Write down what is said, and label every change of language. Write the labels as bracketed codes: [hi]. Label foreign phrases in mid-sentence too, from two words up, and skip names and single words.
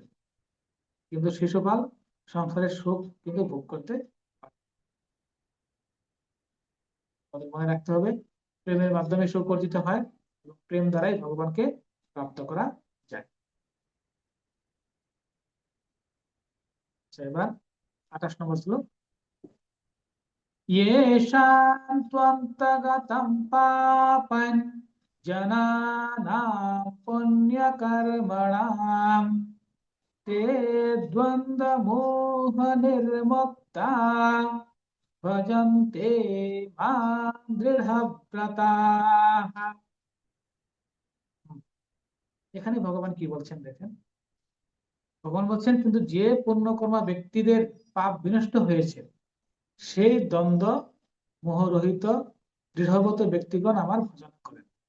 [bn] কিন্তু শিশুপাল সংসারের সুখ কিন্তু ভোগ করতে পারে। আমাদের মনে রাখতে হবে, প্রেমের মাধ্যমে সুখ অর্জিত হয় এবং প্রেম দ্বারাই ভগবানকে প্রাপ্ত করা যায়। আচ্ছা, এবার 28 নম্বর শ্লোক। [sa] येषां त्वन्तगतं पापं जनानां पुण्यकर्मणां ते द्वन्द्वमोहनिर्मुक्ता ভজন্তে মাং দৃঢ়ব্রতাঃ। [bn] এখানে ভগবান কি বলছেন দেখেন, ভগবান বলছেন কিন্তু যে পুণ্যকর্মা ব্যক্তিদের পাপ বিনষ্ট হয়েছে সেই দ্বন্দ্ব মোহরহিত দৃঢ়ব্রত ব্যক্তিগণ আমার ভজনা করেন।